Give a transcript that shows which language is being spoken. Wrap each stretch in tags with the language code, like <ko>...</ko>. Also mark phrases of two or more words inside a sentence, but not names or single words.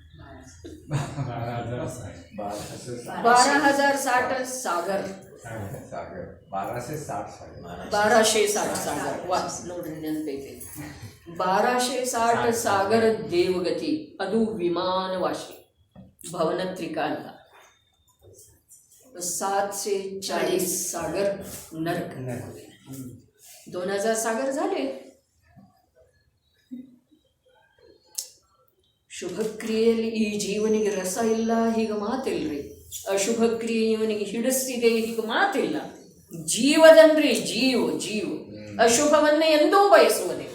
<kn>12,060 ಸಾಗರ್. 1260 ಸಾಗರ್. ವಾಸ್ ನೋಡ್ರಿ ನೆನಪೈತೆ. 1260 ಸಾಗರ ದೇವಗತಿ. ಅದು ವಿಮಾನವಾಸಿ, भवनत्रिका अಲ್ಲ.</kn> <mr>740 सागर नरक. 2000 सागर झाले.</mr> <kn>ಶುಭ ಕ್ರಿಯೆಯಲ್ಲಿ ಈ ಜೀವನಿಗೆ ರಸ ಇಲ್ಲ, ಹೀಗೆ ಮಾತಿಲ್ರಿ. ಅಶುಭ ಕ್ರಿಯೆ ಇವನಿಗೆ ಹಿಡಿಸ್ತಿದೆ, ಹೀಗೆ ಮಾತಿಲ್ಲ. ಜೀವದಂದ್ರೆ ಜೀವ ಅಶುಭವನ್ನೇ ಎಂದೂ ಬಯಸುವುದಿಲ್ಲ.</kn>